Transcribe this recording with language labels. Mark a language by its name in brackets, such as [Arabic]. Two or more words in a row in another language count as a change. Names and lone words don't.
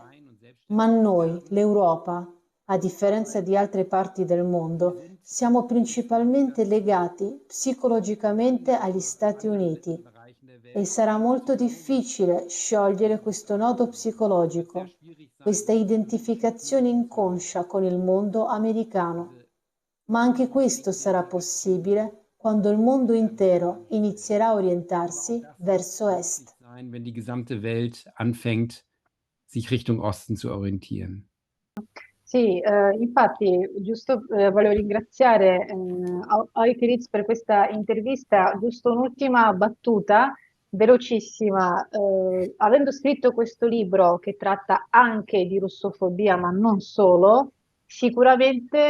[Italian] Ma noi, l'Europa, a differenza di altre parti del mondo, siamo principalmente legati psicologicamente agli Stati Uniti e sarà molto difficile sciogliere questo nodo psicologico, questa identificazione inconscia con il mondo americano. Ma anche questo sarà possibile quando il mondo intero inizierà a orientarsi verso est. [German] Wenn die gesamte Welt anfängt, sich Richtung Osten zu orientieren. [Italian] Sì, infatti, giusto, volevo ringraziare Euke Ritz per questa intervista. Giusto un'ultima battuta, velocissima. Avendo scritto questo libro che tratta anche di russofobia, ma non solo, sicuramente